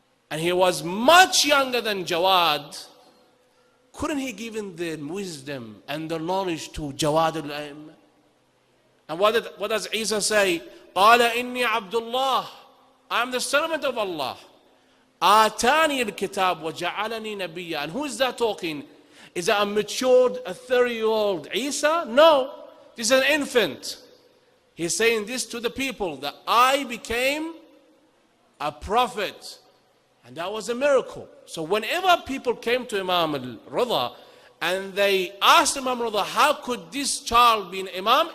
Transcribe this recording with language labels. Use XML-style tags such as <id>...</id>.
<en>And he was much younger than Jawad. Couldn't he give him the wisdom and the knowledge to Jawad al-Aim? And what does Isa say?</en> <ar>قَالَ إِنِّي عَبْدُ اللَّهِ.</ar> <en>I am the servant of Allah.</en> <ar>آتاني الكتاب وجعلني نبيا.</ar> <en>And who is that talking? Is that a matured, a 30-year-old Isa? No, this is an infant. He's saying this to the people, that I became a prophet. And that was a miracle. So whenever people came to Imam al-Rida and they asked Imam al-Rida, how could this child be an Imam?</en>